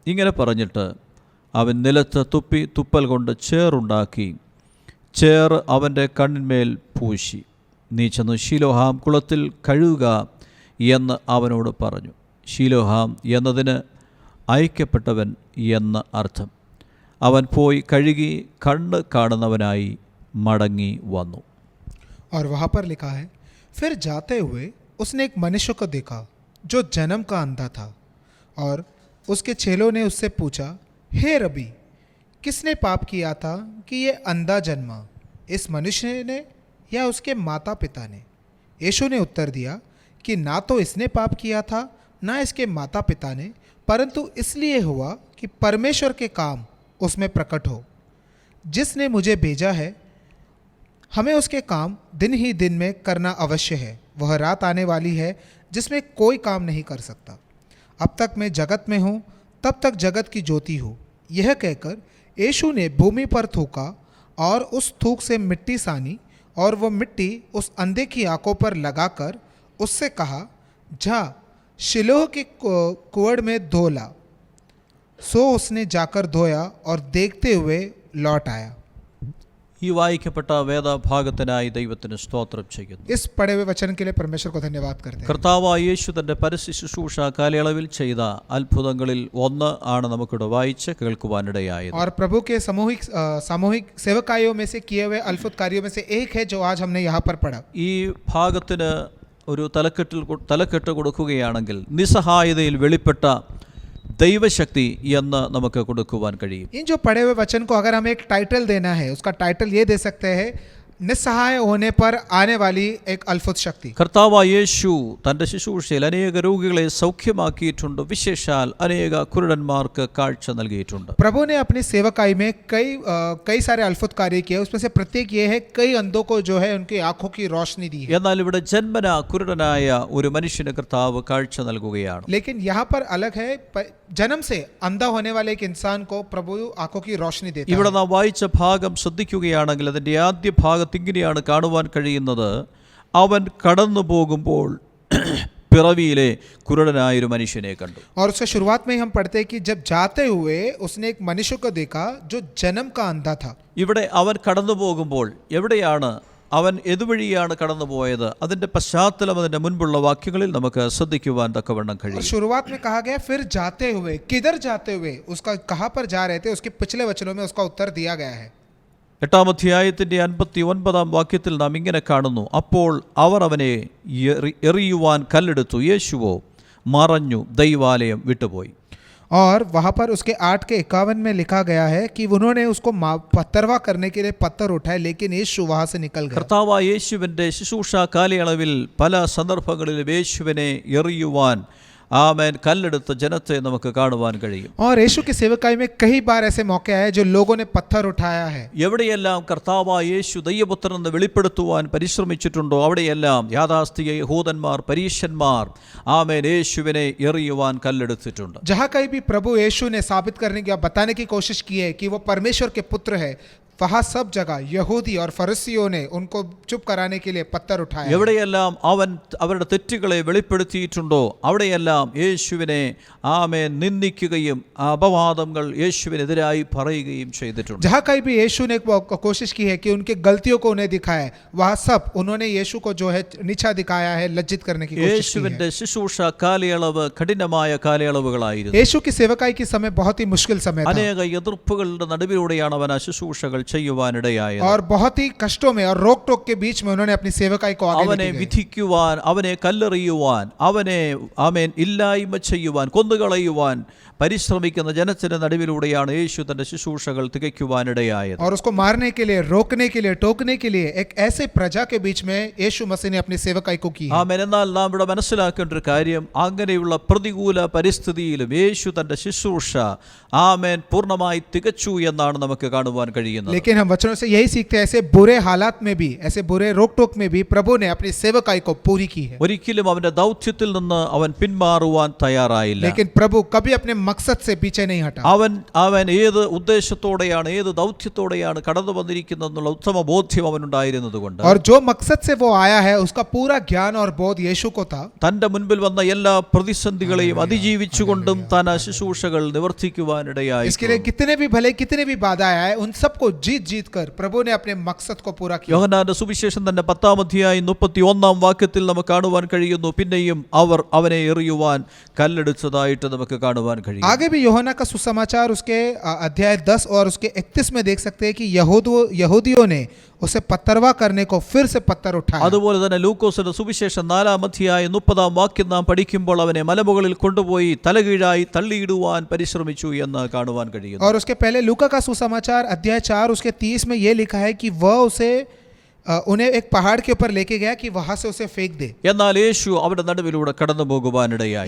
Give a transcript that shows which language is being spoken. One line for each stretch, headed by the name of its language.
Malayalam: ഇങ്ങനെ പറഞ്ഞിട്ട് അവൻ നിലത്ത് തുപ്പി തുപ്പൽ കൊണ്ട് ചേറുണ്ടാക്കി ചേറ് അവൻ്റെ കണ്ണിന്മേൽ പൂശി, നീ ചെന്ന് ശീലോഹാം കുളത്തിൽ കഴുകുക എന്ന് അവനോട് പറഞ്ഞു. ശീലോഹാം എന്നതിന് അയക്കപ്പെട്ടവൻ എന്ന് അർത്ഥം. അവൻ പോയി കഴുകി കണ്ണ് കാണുന്നവനായി മടങ്ങി വന്നു.
Hindi: और वहाँ पर लिखा है, फिर जाते हुए उसने एक मनुष्य को देखा जो जन्म का अंधा था, और उसके चेलों ने उससे पूछा, हे रबी, किसने पाप किया था कि ये अंधा जन्मा, इस मनुष्य ने या उसके माता पिता ने? यीशु ने उत्तर दिया कि ना तो इसने पाप किया था ना इसके माता पिता ने, परंतु इसलिए हुआ कि परमेश्वर के काम उसमें प्रकट हो. जिसने मुझे भेजा है हमें उसके काम दिन ही दिन में करना अवश्य है. वह रात आने वाली है जिसमें कोई काम नहीं कर सकता. अब तक मैं जगत में हूँ, तब तक जगत की ज्योति हूँ. यह कहकर यीशु ने भूमि पर थूका और उस थूक से मिट्टी सानी, और वह मिट्टी उस अंधे की आंखों पर लगाकर उससे कहा, जा शिलोह के कुएं में धो ला. सो उसने जाकर धोया और देखते हुए लौट आया.
Malayalam: ഈ വായിക്കപ്പെട്ട വേദഭാഗത്തിനായി ദൈവത്തിന് സ്തോത്രം ചെയ്യുന്നു.
Hindi: इस पढ़े हुए वचन के लिए परमेश्वर को धन्यवाद करते हैं.
Malayalam: കർത്താവായ യേശു തന്റെ പരസ്യ ശുശ്രൂഷ കാലയളവിൽ ചെയ്ത അത്ഭുതങ്ങളിൽ ഒന്ന് ആണ് നമുക്കിവിടെ വായിച്ച് കേൾക്കുവാനിടയായത്.
Hindi: और प्रभु के सामूहिक सेवकायों में से किए हुए अद्भुत कार्यों में से एक है जो आज हमने यहाँ पर पढ़ा.
Malayalam: ഈ ഭാഗത്തിന് ഒരു തലക്കെട്ട് കൊടുക്കുകയാണെങ്കിൽ നിസ്സഹായതയിൽ വെളിപ്പെട്ട ദൈവശക്തി എന്ന് നമുക്ക് കൊടുക്കുവാൻ കഴിയും.
Hindi: इन जो पढ़े हुए वचन को अगर हमें एक टाइटल देना है, उसका टाइटल ये दे सकते हैं, निस्सहाय होने पर आने वाली एक अद्भुत शक्ति.
Malayalam: കർത്താവായ യേശു തന്റെ ശുശ്രൂഷയിൽ അനേക രോഗികളെ സൗഖ്യമാക്കിയിട്ടുണ്ട്. വിശേഷാൽ അനേക കുരുടന്മാർക്ക് കാഴ്ച നൽകിയിട്ടുണ്ട്.
Hindi: प्रभु ने अपनी सेवकाई में कई सारे अद्भुत कार्य किए. उसमें से प्रत्येक ये है, कई अंधों को जो है उनकी आंखों की रोशनी दी है.
Malayalam: എന്നാൽ ഇവിടെ ജന്മന കുരുടനായ ഒരു മനുഷ്യന് കർത്താവ് കാഴ്ച നൽകുകയാണ്.
Hindi: लेकिन यहाँ पर अलग है, जन्म से अंधा होने वाले एक इंसान को प्रभु आंखों की रोशनी देता है.
Malayalam: ഇവിടെ നാം വായിച്ച ഭാഗം ശ്രദ്ധിക്കുകയാണെങ്കിൽ അതിന്റെ ആദ്യ ഭാഗത്ത് ഇങ്ങനെയാണ് കാണുവാൻ കഴിയുന്നത്. അവൻ കടന്നു പോകുമ്പോൾ പിറവിയിലെ കുരുടനായ ഒരു മനുഷ്യനെ കണ്ടു.
Hindi: और उसके शुरुआत में हम पढ़ते हैं कि जब जाते हुए उसने एक मनुष्य को देखा जो जन्म का अंधा था.
Malayalam: ഇവിടെ അവൻ കടന്നു പോകുമ്പോൾ എവിടെയാണ് അവൻ ഏതുവഴിയാണ് കടന്നുപോയത്? അതിന്റെ പശ്ചാത്തലം അതിന്റെ മുൻപുള്ള വാക്യങ്ങളിൽ നമുക്ക് ശ്രദ്ധിക്കുവാൻ തക്കവണ്ണം കഴിയും.
Hindi: शुरुआत में कहा गया फिर जाते हुए, किधर जाते हुए, उसका कहां पर जा रहे थे, उसके पिछले वचनों में उसका उत्तर दिया गया है.
Malayalam: 8-ാം അധ്യായത്തിന്റെ 59-ാം വാക്യത്തിൽ നാം ഇങ്ങനെ കാണുന്നു. അപ്പോൾ അവർ അവനെ എറിയുവാൻ കല്ലെടുത്തു, യേശുവോ മറഞ്ഞു, ദൈവാലയം വിട്ടുപോയി.
Hindi: और वहाँ पर उसके 8 के 51 में लिखा गया है कि उन्होंने उसको पत्थरवा करने के लिए पत्थर उठाए, लेकिन यीशु वहाँ से निकल गया.
Malayalam: കർത്താവായ യേശുവിന്റെ ശുശ്രൂഷ കാലയളവിൽ പല സന്ദർഭങ്ങളിലും യേശുവിനെ എറിയുവാൻ ആമേൻ കല്ലെടുത്ത ജനത്തെ നമുക്ക് കാണുവാൻ കഴിയും.
Hindi: और यीशु की सेवकाई में कई बार ऐसे मौके आए जो लोगों ने पत्थर उठाया है.
Malayalam: എവിടെയെല്ലാം കർത്താവായ യേശു ദൈവപുത്രൻ എന്ന് വെളിപ്പെടുത്തുവാൻ പരിശ്രമിച്ചിട്ടുണ്ടോ അവിടെയെല്ലാം യാഥാസ്ഥിക യഹൂദന്മാർ, പരീശന്മാർ ആമേൻ യേശുവിനെ എറിയുവാൻ കല്ലെടുത്തിട്ടുണ്ട്.
Hindi: जहाँ कहीं भी प्रभु यीशु ने साबित करने की, बताने की कोशिश की है कि वो परमेश्वर के पुत्र है, वहाँ सब जगह यहूदी और फरीसियों ने उनको चुप कराने के लिए पत्थर उठाया.
Malayalam: എവിടെയെല്ലാം അവൻ അവരുടെ തെറ്റുകളെ വെളിപ്പെടുത്തിയിട്ടുണ്ടോ അവിടെയെല്ലാം യേശുവിനെ ആമേൻ നിന്ദിക്കുകയും അപവാദങ്ങൾ യേശുവിനെതിരായി പറയുകയും ചെയ്തിട്ടുണ്ട്.
Hindi: जहाँ कहीं भी यीशु ने कोशिश की है कि उनके गलतियों को उन्हें दिखाए, वहाँ सब उन्होंने यीशु को जो है नीचा दिखाया है, लज्जित करने की कोशिश की है.
Malayalam: യേശുവിന്റെ ശുശ്രൂഷ കാലയളവ് കഠിനമായ കാലയളവുകളായിരുന്നു.
Hindi: यीशु की सेवकाई के समय बहुत ही मुश्किल समय था.
Malayalam: അനേക എതിർപ്പുകളുടെ നടുവിലൂടെയാണ് അവൻ ആ ശുശ്രൂഷകൾ ചെയ്യുവാനിടയായത്.
Hindi: और बहुत ही कष्टों में और रोक टोक के बीच में उन्होंने अपनी सेवकाई को आगे
Malayalam: അവനെ വിധിക്കുവാൻ, അവനെ കല്ലെറിയുവാൻ, അവനെ ആമേൻ ഇല്ലായ്മ ചെയ്യുവാൻ, കൊന്നുകളയുവാൻ പരിശ്രമിക്കുന്ന ജനത്തിന്റെ നടുവിലൂടെയാണ് യേശു തന്റെ ശുശ്രൂഷകൾ തികയ്ക്കുവാനിടയായത്.
Hindi: और उसको मारने के लिए, रोकने के लिए, टोकने के लिए एक ऐसे प्रजा के बीच में यीशु मसीह ने अपनी सेवकाई को की.
Malayalam: ആമേൻ. എന്നാൽ നാം ഇവിടെ മനസ്സിലാക്കേണ്ട ഒരു കാര്യം, അങ്ങനെയുള്ള പ്രതികൂല പരിസ്ഥിതിയിലും യേശു തന്റെ ശുശ്രൂഷ ആമേൻ പൂർണ്ണമായി തികച്ചു എന്നാണ് നമുക്ക് കാണുവാൻ കഴിയുന്നത്.
Hindi: लेकिन हम वचनों से यही सीखते हैं, ऐसे बुरे हालात में भी, ऐसे बुरे रोक टोक में भी प्रभु ने अपनी सेवकाई को पूरी की है.
Malayalam: ഒരിക്കലും അവന്റെ ദൗത്യത്തിൽ നിന്ന് അവൻ പിന്മാറുവാൻ തയ്യാറായില്ല.
Hindi: लेकिन प्रभु कभी अपने मकसद से पीछे नहीं हटा.
Malayalam: അവൻ ഏത് ഉദ്ദേശത്തോടെയാണ്, ഏത് ദൗത്യത്തോടെയാണ് കടന്നു വന്നിരിക്കുന്നതെന്നുള്ള ഉത്തമ ബോധ്യം അവനുണ്ടായിരുന്നതുകൊണ്ട്,
Hindi: और जो मकसद से वो आया है उसका पूरा ज्ञान और बोध यीशु को था.
Malayalam: തന്റെ മുൻപിൽ വന്ന എല്ലാ പ്രതിസന്ധികളെയും അതിജീവിച്ചുകൊണ്ടും താൻ ആ ശുശ്രൂഷകൾ നിവർത്തിക്കുവാനിടയായി.
Hindi: इसके लिए कितने भी भले, कितने भी बाधाएं आए, उन सबको जीत कर प्रभु ने अपने मकसद को पूरा किया.
Malayalam: യോഹന്നാന്റെ സുവിശേഷം തന്നെ 10-ാം അധ്യായം 31-ാം വാക്യത്തിൽ നമുക്ക് കാണുവാൻ കഴിയുന്നു, പിന്നെയും അവർ അവനെ എറിയുവാൻ കല്ലെടുത്തതായിട്ട് നമുക്ക് കാണുവാൻ കഴിയും.
Hindi: आगे भी यूहन्ना का सुसमाचार उसके अध्याय 10 और उसके 31 में देख सकते हैं कि यहूदियों ने उसे पत्थरवा करने को फिर से पत्थर उठाया.
Malayalam: അതുപോലെ തന്നെ ലൂക്കോസിന്റെ സുവിശേഷം 4-ാം അധ്യായം 30-ാം വാക്യം നാം പഠിക്കുമ്പോൾ അവനെ മലമുകളിൽ കൊണ്ടുപോയി തലകീഴായി തള്ളിയിടുവാൻ പരിശ്രമിച്ചു എന്ന് കാണുവാൻ കഴിയും.
Hindi: और उसके पहले लूका का सुसमाचार अध्याय 4 उसके 30 में यह लिखा है कि वह उसे उन्हें एक पहाड़ के ऊपर लेके गया कि वहां से उसे फेंक दे.
Malayalam: എന്നാൽ യേശു അവരുടെ നടുവിലൂടെ കടന്നു പോകുവാനിടയായി.